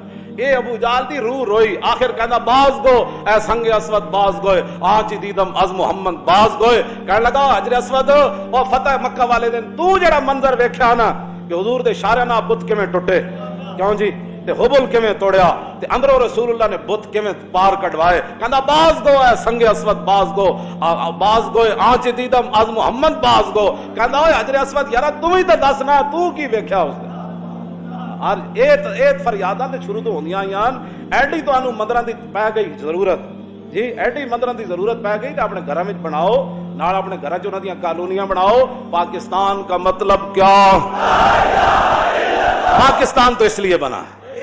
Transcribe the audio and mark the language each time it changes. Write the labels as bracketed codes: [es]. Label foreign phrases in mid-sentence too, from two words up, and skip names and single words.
[pa] اے ابو جال دی روح روئی. آخر کہندا [fa] باز گو اے سنگ اسود باز گوئے آنچ دیدم از محمد باز گوئے. [pa] کہنے لگا حجر اسود او فتح مکہ والے دن تو جڑا منظر ویکھیا نا کہ حضور دے اشارے نال بت کیویں ٹوٹے کیوں جی تے حبل کیویں توڑیا تے اندروں رسول اللہ نے بت کیویں پار کٹوائے. [fa] کہندا باز گو اے سنگ اسود باز گو باز گوئے آنچ دیدم از محمد باز گو. [pa] کہندا اوے حجر اسود یارا تو ہی تے دس نا تو کی ویکھیا اس نے. اور ایت فریاداں تے شروع تو ہوندیاں آئیاں. ایڈی تانوں مندراں دی پے گئی ضرورت جی ایڈی مندراں دی ضرورت پے گئی تے اپنے گھراں وچ بناؤ نال اپنے گھراں چ انہاں دیاں کالونیاں بناؤ. [ur] پاکستان کا مطلب کیا؟ پاکستان تو اس لیے بنا